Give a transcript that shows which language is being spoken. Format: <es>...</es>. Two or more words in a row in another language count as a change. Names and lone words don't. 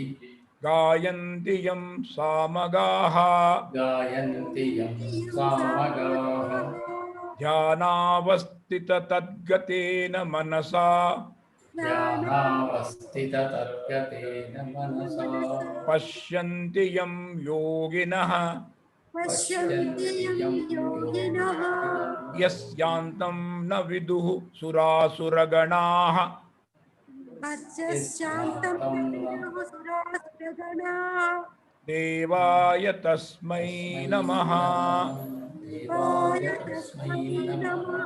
<sa>గాయంతి యం సామగాః. గాయంతి యం సామగాః. ధ్యానావస్థిత తద్గతేన మనసా ధ్యానావస్థిత తద్గతేన మనసా పశ్యంతి యం యోగినః. పశ్యంతి యం యోగినః. యస్యాంతం న విదుః సురాసురగణాః. పశ్చాత్తం విదుః సురాసురగణాః. దేవాయ తస్మై నమః. దేవాయ తస్మై నమః.</sa>